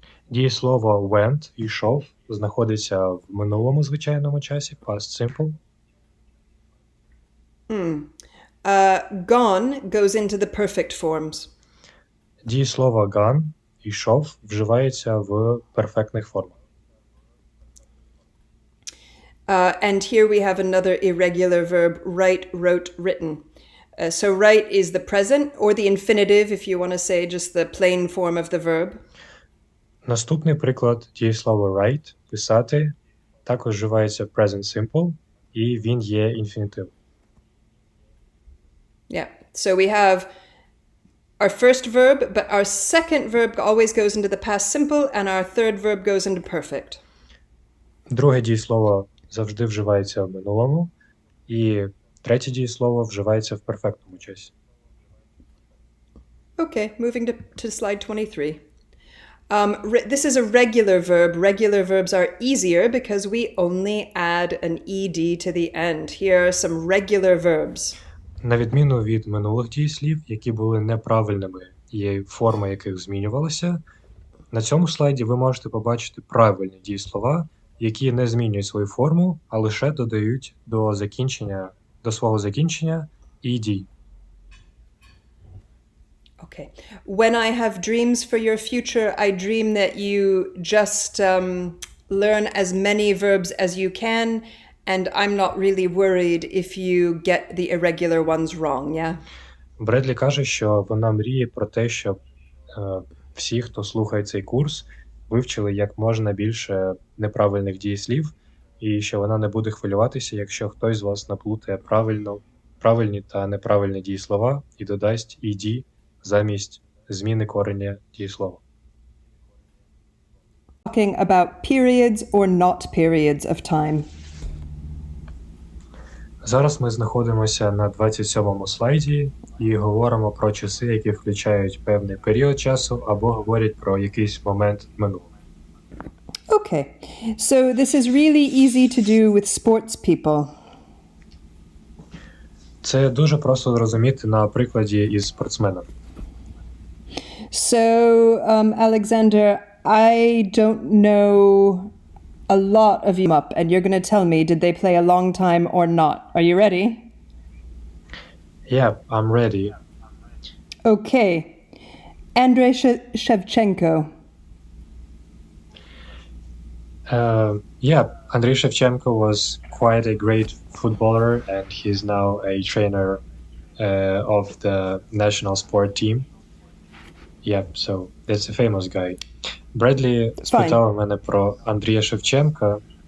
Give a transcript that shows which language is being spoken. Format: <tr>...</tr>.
<uk>Дієслово went, йшов, знаходиться в минулому звичайному часі, past simple.</uk> <en>Gone goes into the perfect forms.</en> <uk>Дієслово gone, йшов, вживається в перфектних формах.</uk> <en>And here we have another irregular verb, write, wrote, written. So write is the present or the infinitive if you want to say just the plain form of the verb.</en> <uk>Наступний приклад дієслово write, писати, також вживається в present simple, і він є інфінітив.</uk> <en>Yeah. So we have our first verb, but our second verb always goes into the past simple and our third verb goes into perfect.</en> <uk>Друге дієслово завжди вживається в минулому, і третє дієслово вживається в перфектному часі.</uk> <en>Okay, moving to slide 23. This is a regular verb. Regular verbs are easier because we only add an ed to the end. Here are some regular verbs.</en> <uk>На відміну від минулих дієслів, які були неправильними і форма яких змінювалася, на цьому слайді ви можете побачити правильні дієслова, які не змінюють свою форму, а лише додають до свого закінчення ed.</uk> <en>Okay. When I have dreams for your future, I dream that you just learn as many verbs as you can, and I'm not really worried if you get the irregular ones wrong, yeah?</en> <uk>Бредлі каже, що вона мріє про те, щоб всі, хто слухає цей курс, вивчили як можна більше неправильних дієслів, і що вона не буде хвилюватися, якщо хтось з вас наплутає правильні та неправильні дієслова і додасть ed замість зміни корення дієслова.</uk> <en>Talking about periods or not periods of time.</en> <uk>Зараз ми знаходимося на 27-му слайді і говоримо про часи, які включають певний період часу або говорять про якийсь момент минулого.</uk> <en>Okay, so this is really easy to do with sports people.</en> <uk>Це дуже просто зрозуміти на прикладі із спортсменом.</uk> <en>So, Alexander, I don't know a lot of you up, and you're going to tell me, did they play a long time or not? Are you ready? Yeah, I'm ready. Okay. Andrei Shevchenko. Yeah, Andrei Shevchenko was quite a great footballer, and he's now a trainer of the national sport team. Yeah, so that's a famous guy.</en> <uk>Бредлі спитав мене про Андрія Шевченка.</uk>